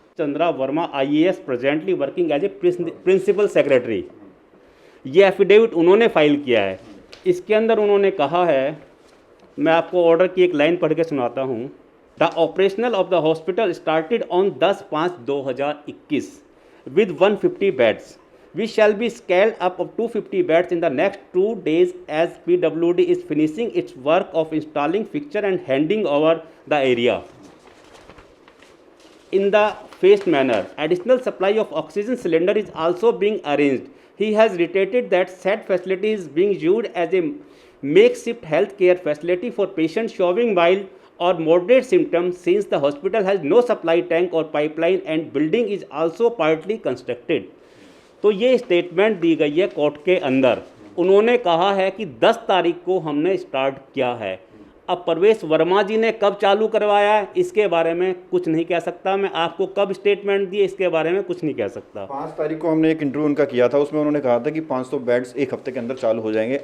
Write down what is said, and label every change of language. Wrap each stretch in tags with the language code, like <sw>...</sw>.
<en>Chandra Verma IAS presently working as a principal secretary,</en> <hi>ये affidavit उन्होंने file किया है। इसके अंदर उन्होंने कहा है, मैं आपको ऑर्डर की एक लाइन पढ़ के सुनाता हूँ।</hi> <en>The operational of the hospital started on 10/5/2021 with 150 beds. We shall be scaled up of 250 beds in the next 2 days as PWD is finishing its work of installing fixture and handing over the area in the phased manner. Additional supply of oxygen cylinder is also being arranged. He has reiterated that said facility is being used as a makeshift healthcare facility for patients showing mild or moderate symptoms since the hospital has no supply tank or pipeline and building is also partly constructed.</en> <hi>तो ये statement दी गई है court के अंदर। उन्होंने कहा है कि 10 तारीख को हमने स्टार्ट किया है। अब प्रवेश वर्मा जी ने कब चालू करवाया है, इसके बारे में कुछ नहीं कह सकता मैं। आपको कब स्टेटमेंट दिए, इसके बारे में कुछ नहीं कह सकता। 5 तारीख को हमने एक इंटरव्यू उनका किया था, उसमें उन्होंने कहा था कि 500 बेड्स एक हफ्ते के अंदर चालू हो जाएंगे।</hi>